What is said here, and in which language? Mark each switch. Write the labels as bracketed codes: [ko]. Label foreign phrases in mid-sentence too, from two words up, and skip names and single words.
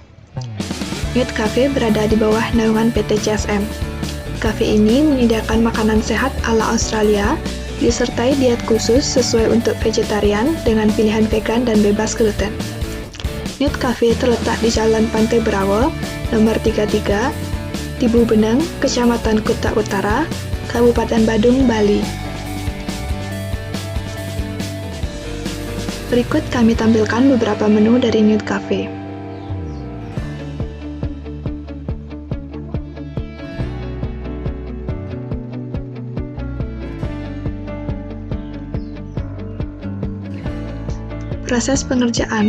[id] Newt Cafe berada di bawah naungan PT CSM. Cafe ini menyediakan makanan sehat ala Australia, disertai diet khusus sesuai untuk vegetarian dengan pilihan vegan dan bebas gluten. Newt Cafe terletak di Jalan Pantai Berawa, nomor 33, Tibu Beneng, Kecamatan Kuta Utara, Kabupaten Badung, Bali. Berikut kami tampilkan beberapa menu dari Newt Cafe. Proses pengerjaan.